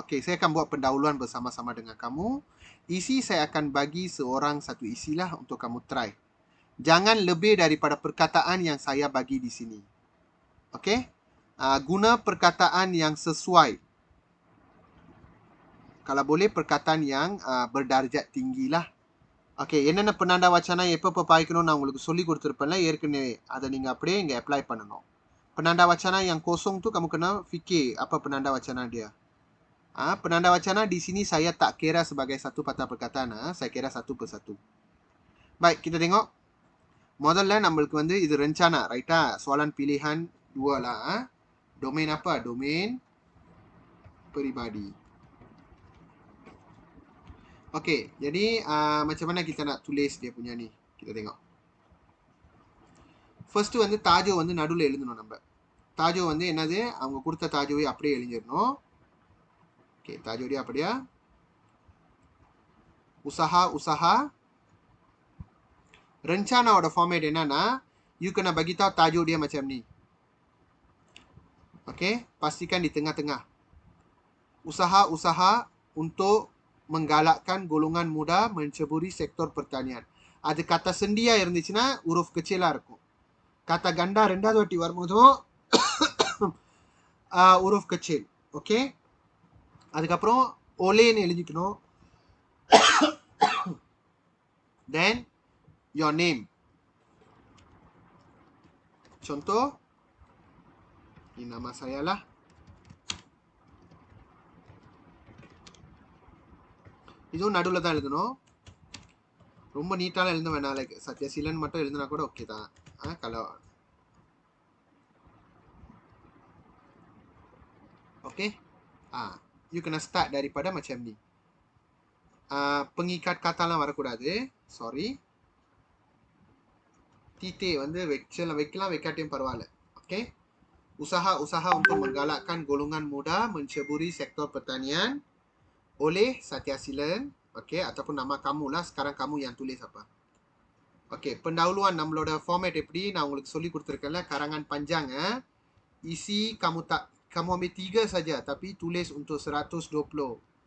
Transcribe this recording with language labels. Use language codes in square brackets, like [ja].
[ms] Okey, saya akan buat pendahuluan bersama-sama dengan kamu. Isi saya akan bagi seorang satu isilah untuk kamu try. Jangan lebih daripada perkataan yang saya bagi di sini. Okey? Guna perkataan yang sesuai. Kalau boleh perkataan yang berdarjat tinggilah. [ta] Okay, என்னென்ன பன்னெண்டா வச்சானா எப்போ பாய்க்கணும் நான் உங்களுக்கு சொல்லி கொடுத்துருப்பேன்ல ஏற்கனவே. அதை நீங்கள் அப்படியே இங்கே அப்ளை பண்ணணும். [ms] Penanda wacana yang kosong tu kamu kena fikir apa penanda wacana dia. Penanda wacana di sini saya tak kira sebagai satu patah perkataan. Saya kira satu persatu. Baik, kita tengok. [ta] Modalnya நம்மளுக்கு வந்து இது rencana, right? [ms] Soalan pilihan dua lah. Domain apa? Domain peribadi. Okey, jadi macam mana kita nak tulis dia punya ni? Kita tengok. [ta] First வந்து தாஜோ வந்து நடுவில் எழுதணும். நம்ம தாஜோ வந்து என்னது அவங்க கொடுத்த தாஜோவை அப்படியே எழுதிடணும். Okay, தாஜோ [ms] dia apa dia? Usaha rencanaோட [ta] format என்னன்னா [ms] you kena bagi tahu tajuk dia macam ni. Okey, pastikan di tengah-tengah. Usaha-usaha untuk menggalakkan golongan muda menceburi sektor pertanian. [ta] அது kata sendiயா இருந்துச்சுன்னா [ms] huruf kecilா [ta] இருக்கும். [ms] Kata ganda [ta] ரெண்டாவது வாட்டி வரும்போது huruf kecil. ஓகே, அதுக்கப்புறம் ஓலேன்னு எழுதிக்கணும். [en] Then your name. [ms] Contoh, ini nama saya lah. [ta] இதுவும் நடுவில் தான் எழுதணும். ரொம்ப நீட்டாலாம் எழுத வேணாம். லைக் சத்யசீலன் மட்டும் எழுதினா கூட ஓகே தான். [ms] Kalau okay, you kena start daripada macam ni. [ta] Pengikat kataலாம் வரக்கூடாது. [en] Sorry. [ta] titik வந்து வைக்கலாம் வைக்காட்டியும் பரவாயில்ல. [ms] Okay. Usaha-usaha untuk menggalakkan golongan muda menceburi sektor pertanian oleh Satyasilan. Okay, ataupun nama kamu lah. Sekarang kamu yang tulis apa. [ta] Okay, pendahuluan நம்மளோட format எப்படி நான் உங்களுக்கு சொல்லி கொடுத்துருக்கேன்ல. [ms] karangan panjang. Isi kamu ambil 3 saja tapi tulis untuk 120.